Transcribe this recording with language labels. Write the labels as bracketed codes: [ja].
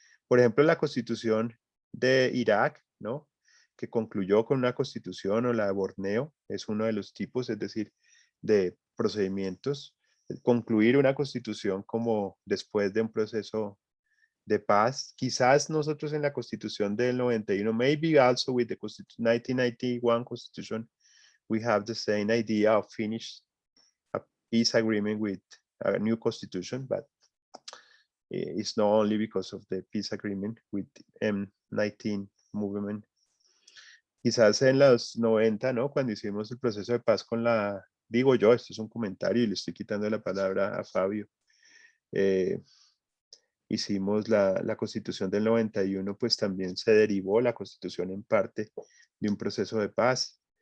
[es] Por ejemplo, la constitución de Irak, ¿no? Que concluyó con una constitución, o la de Borneo, es uno de los tipos, es decir, de procedimientos, concluir una constitución como después de un proceso de paz. Quizás nosotros en la constitución del 91, [en] maybe also with the 1991 constitution, we have the same idea of finish a peace agreement with a new constitution, but it's not only because of the peace agreement with M19 movement. [es] Quizás en los 90, ¿no? Cuando hicimos el proceso de paz con la, digo yo, esto es un comentario y le estoy quitando la palabra a Fabio, hicimos la constitución del 91, pues también se derivó la constitución en parte de un proceso de paz.